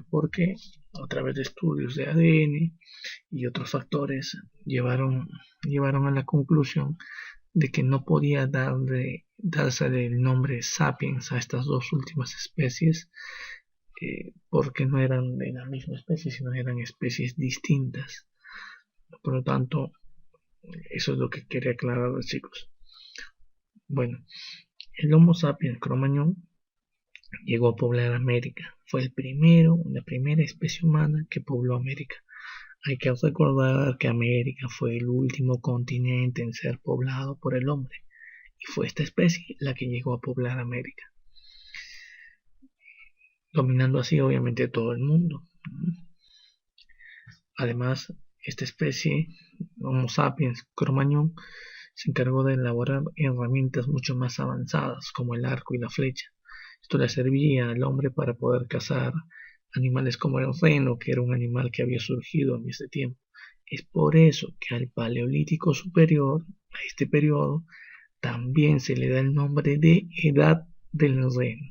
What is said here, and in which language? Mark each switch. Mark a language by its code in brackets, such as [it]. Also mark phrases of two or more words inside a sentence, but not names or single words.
[es] Porque a través de estudios de ADN y otros factores llevaron a la conclusión de que no podía darse el nombre sapiens a estas dos últimas especies, porque no eran de la misma especie, sino eran especies distintas. Por lo tanto, eso es lo que quería aclarar, chicos. Bueno, el Homo sapiens cro-magnon llegó a poblar América. Fue la primera especie humana que pobló América. Hay que recordar que América fue el último continente en ser poblado por el hombre, y fue esta especie la que llegó a poblar América, dominando así obviamente todo el mundo. Además, esta especie, Homo sapiens cro-magnon, se encargó de elaborar herramientas mucho más avanzadas como el arco y la flecha. Esto le servía al hombre para poder cazar animales como el reno, que era un animal que había surgido en este tiempo. Es por eso que al Paleolítico Superior, a este periodo, también se le da el nombre de Edad del Reno.